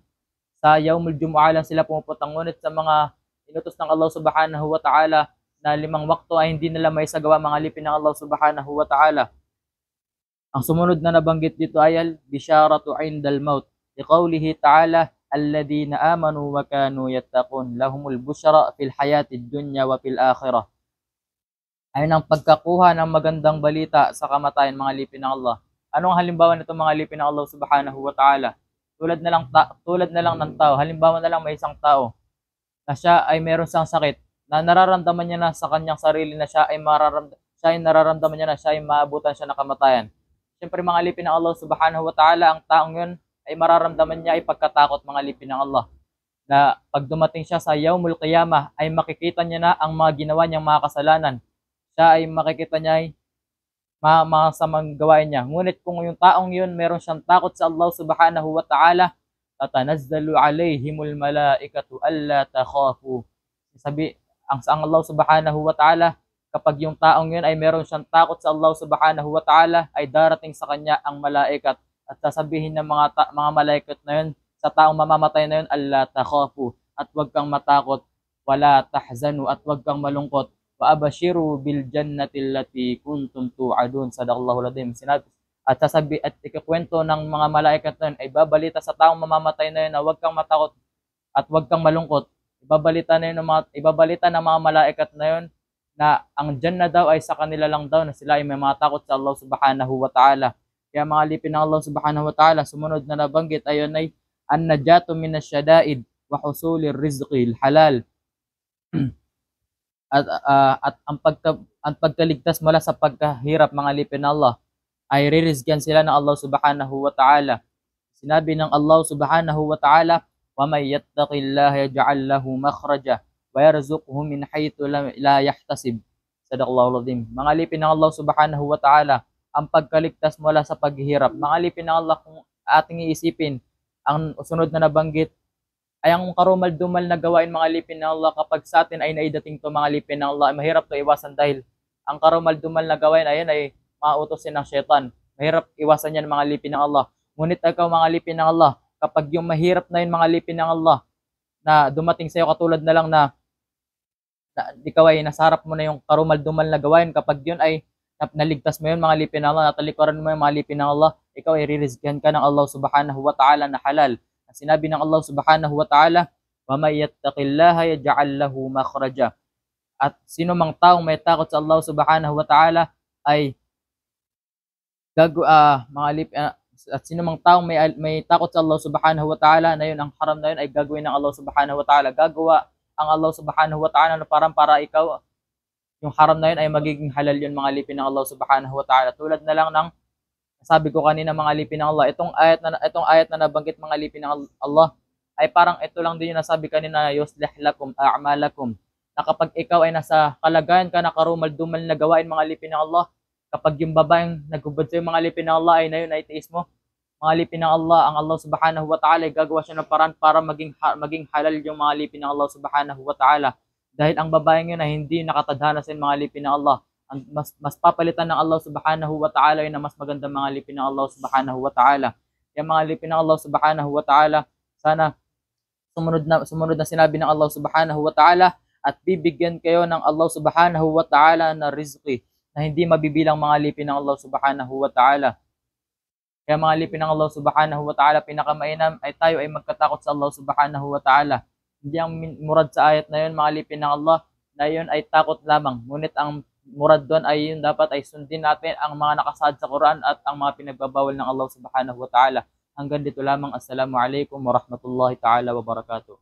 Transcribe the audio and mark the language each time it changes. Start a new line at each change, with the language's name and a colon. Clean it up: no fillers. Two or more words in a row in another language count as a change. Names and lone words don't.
Filipino: Sa
Arabic: يوم الجمعة
Filipino: lang sila pumupunta. Ngunit sa mga inutos ng
Arabic: الله سبحانه وتعالى
Filipino: na 5 wakto ay hindi nila may sagawa mga alipin ng
Arabic: الله سبحانه وتعالى.
Filipino: Ang sumunod na nabanggit dito ay
Arabic: البشارة عند الموت. لقوله تعالى الذين آمنوا وكانوا يتقون لهم البشرى في الحياة الدنيا وفي الآخرة.
Filipino: Ayun ang pagkakuha ng magandang balita sa kamatayan mga alipin ng Allah. Anong halimbawa nito mga alipin ng
Arabic: الله سبحانه وتعالى?
Filipino: Tulad na lang ng tao. Halimbawa na lang may isang tao na siya ay meron siyang sakit na nararamdaman niya na sa kanyang sarili na siya ay nararamdaman niya na siya ay maabutan siya ng kamatayan. Siyempre mga alipin ng
Arabic: الله سبحانه وتعالى,
Filipino: ang taong yun ay mararamdaman niya ay pagkatakot mga alipin ng Allah. Na pag dumating siya sa
Arabic: يوم القيامة
Filipino: ay makikita niya na ang mga ginawa niyang mga kasalanan. Siya ay makikita niya ay mga samang gawain niya. Ngunit kung yung taong yun meron siyang takot sa
Arabic: الله سبحانه وتعالى, تتنزل عليهم الملائكة ألا تخافوا.
Filipino: Ang
Arabic: الله سبحانه وتعالى,
Filipino: kapag yung taong yun ay meron siyang takot sa
Arabic: الله سبحانه وتعالى,
Filipino: ay darating sa kanya ang malaikat at sasabihin ng mga malaikat na yun sa taong mamamatay na yun,
Arabic: ألا تخافوا,
Filipino: at huwag kang matakot,
Arabic: ولا تحزنوا,
Filipino: at huwag kang malungkot,
Arabic: وأبشروا بالجنة التي كنتم توعدون صدق الله العظيم.
Filipino: At ikukwento ng mga malaikat na yun, ay babalita sa taong mamamatay na yun na huwag kang matakot at huwag kang malungkot. Ibabalita ng mga malaikat na yun na ang Jannah daw ay sa kanila lang daw, na sila ay may matakot sa
Arabic: الله سبحانه وتعالى.
Filipino: Kaya mga alipin ng
Arabic: الله سبحانه وتعالى,
Filipino: sumunod na nabanggit ayon ay
Arabic: النجاة من الشدائد وحصول الرزق الحلال.
Filipino: At ang pagkaligtas mula sa pagkahirap mga alipin ng Allah ay ririzgan sila ng
Arabic: الله سبحانه وتعالى.
Filipino: Sinabi ng
Arabic: الله سبحانه وتعالى ومن يتق الله يجعل له مخرجا ويرزقه من حيث لا يحتسب. صدق الله العظيم.
Filipino: Mga alipin ng
Arabic: الله سبحانه وتعالى,
Filipino: ang pagkaligtas mula sa paghihirap. Mga alipin ng Allah, kung ating iisipin, ang sunod na nabanggit ay ang karumal-dumal na gawain mga alipin ng Allah. Kapag sa atin ay naidating to mga alipin ng Allah, ay mahirap to iwasan dahil ang karumal-dumal na gawain ayan ay mautosin ng syaitan. Mahirap iwasan yan mga alipin ng Allah. Ngunit ikaw mga alipin ng Allah, kapag yung mahirap na yun mga alipin ng Allah na dumating sa iyo, katulad na lang na ikaw ay nasa harap mo na yung karumal-dumal na gawain, kapag yun ay naligtas mo yun mga alipin ng Allah, natalikuran mo yung mga alipin ng Allah, ikaw ay ririzkihan ka ng
Arabic: الله سبحانه وتعالى
Filipino: na halal. Sinabi ng
Arabic: الله سبحانه وتعالى ومن يتق الله يجعل له مخرجا.
Filipino: At sino mang taong may takot sa
Arabic: الله سبحانه وتعالى
Filipino: ay at sino mang taong may takot sa
Arabic: الله سبحانه وتعالى
Filipino: na yun, ang haram na yun ay gagawin ng
Arabic: الله سبحانه وتعالى.
Filipino: Gagawa ang
Arabic: الله سبحانه وتعالى
Filipino: na para ikaw, yung haram na yun ay magiging halal yun mga alipin ng
Arabic: الله سبحانه وتعالى.
Filipino: Tulad na lang ng sabi ko kanina mga alipin ng Allah, itong ayat na nabanggit mga alipin ng Allah ay parang ito lang din yung nasabi kanina,
Arabic: يصلح لكم أعمالكم,
Filipino: na kapag ikaw ay nasa kalagayan ka na karumal-dumal na gawain mga alipin ng Allah, kapag yung babaeng naghubad sa'yo mga alipin ng Allah ay na yun ay tiis mo, mga alipin ng Allah, ang
Arabic: الله سبحانه وتعالى
Filipino: ay gagawa siya ng paraan para maging halal yung mga alipin ng
Arabic: الله سبحانه وتعالى.
Filipino: Dahil ang babaeng yun ay hindi nakatadhana sa mga alipin ng Allah. Mas papalitan ng
Arabic: الله سبحانه وتعالى
Filipino: yun na mas magandang mga alipin ng
Arabic: الله سبحانه وتعالى.
Filipino: Kaya mga alipin ng
Arabic: الله سبحانه وتعالى,
Filipino: sana sumunod na sinabi ng
Arabic: الله سبحانه وتعالى
Filipino: at bibigyan kayo ng
Arabic: الله سبحانه وتعالى
Filipino: na rizqi na hindi mabibilang mga alipin ng
Arabic: الله سبحانه وتعالى.
Filipino: Kaya mga alipin ng
Arabic: الله سبحانه وتعالى,
Filipino: pinakamainam ay tayo ay magkatakot sa
Arabic: الله سبحانه وتعالى.
Filipino: Hindi ang murad sa ayat na yun, mga alipin ng Allah, na yun ay takot lamang. Ngunit ang murad doon ay yun dapat ay sundin natin ang mga nakasaad sa Quran at ang mga pinagbabawal ng
Arabic: الله سبحانه وتعالى.
Filipino: Hanggang dito lamang.
Arabic: السلام عليكم ورحمة الله تعالى وبركاته.